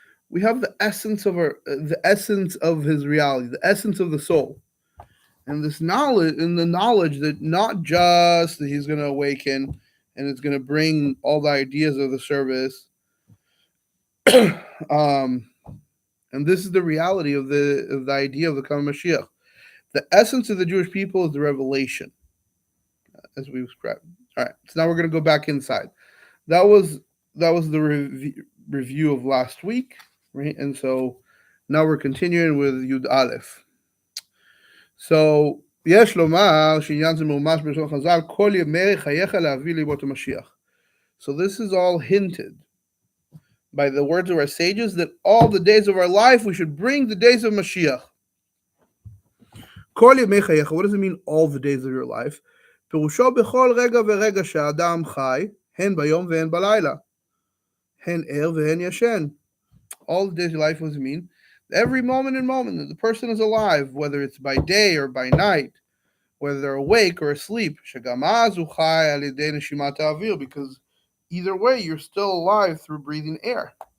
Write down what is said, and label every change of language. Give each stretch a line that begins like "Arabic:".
English: We have the essence of the essence of His reality, the essence of the soul, and this knowledge, and the knowledge that not just that He's going to awaken and it's going to bring all the ideas of the service, and this is the reality of the idea of the coming Mashiach. The essence of the Jewish people is the revelation, as we described. All right, so now we're going to go back inside. That was the review of last week. Right, and so now we're continuing with Yud Aleph.
Hebrew: So יש לומר שעניין זה מומש בלשון חז"ל כל ימי חייך להביא לימות המשיח.
English: So this is all hinted by the words of our sages that all the days of our life we should bring the days of Mashiach.
Hebrew: כל ימי חייך,
English: what does it mean all the days of your life?
Hebrew: פירושו בכל רגע ורגע שהאדם חי, הן ביום והן בלילה, הן ער והן ישן.
English: All the days of life, what does it mean? Every moment and moment that the person is alive, whether it's by day or by night, whether they're awake or asleep, because either way, you're still alive through breathing air.